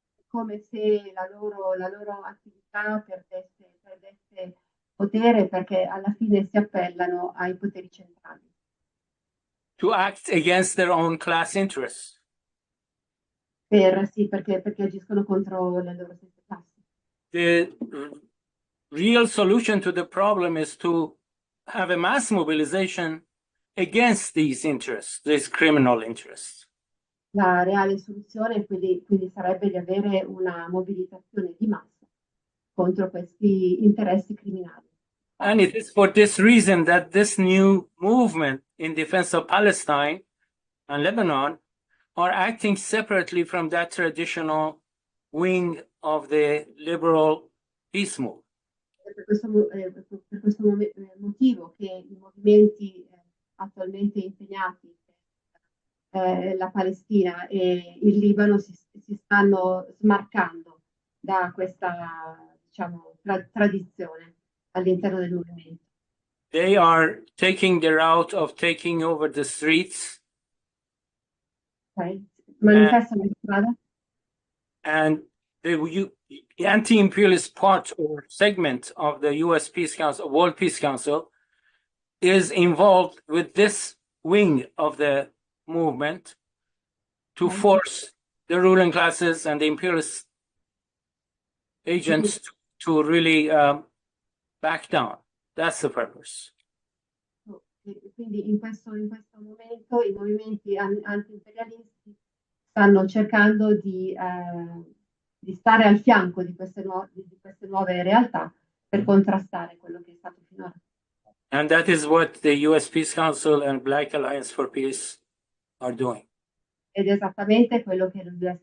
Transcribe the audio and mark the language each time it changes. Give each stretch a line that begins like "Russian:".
Italian: Come se la loro attività perdesse potere, perché alla fine si appellano ai poteri centrali.
English: To act against their own class interests.
Italian: Sì, perché agiscono contro le loro stesse classi.
English: The real solution to the problem is to have a mass mobilization against these interests, these criminal interests.
Italian: La reale soluzione quindi sarebbe di avere una mobilitazione di massa contro questi interessi criminali.
English: And it is for this reason that this new movement in defense of Palestine and Lebanon are acting separately from that traditional wing of the liberal peace movement.
Italian: È per questo motivo che i movimenti attualmente impegnati per la Palestina e il Libano si stanno smarcando da questa, diciamo, tradizione all'interno del movimento.
English: They are taking the route of taking over the streets.
Italian: Okay. Manifestano in strada.
English: And the anti-imperialist part or segment of the U.S. Peace Council, World Peace Council, is involved with this wing of the movement to force the ruling classes and the imperialist agents to really back down. That's the purpose.
Italian: Quindi in questo momento i movimenti anti-imperialisti stanno cercando di stare al fianco di queste nuove realtà per contrastare quello che è stato finora.
English: And that is what the U.S. Peace Council and Black Alliance for Peace are doing.
Italian: Ed è esattamente quello che il U.S.